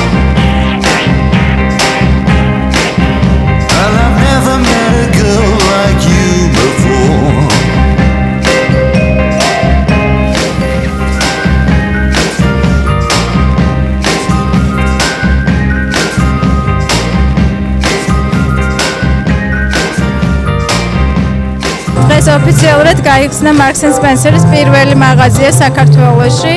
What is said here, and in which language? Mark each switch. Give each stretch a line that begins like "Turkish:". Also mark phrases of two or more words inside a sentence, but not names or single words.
English: Well, I've never met a girl like you before.
Georgian: ეს ოფიციალურად გაიხსნა Marks & Spencer-ის პირველი მაღაზია საქართველოში.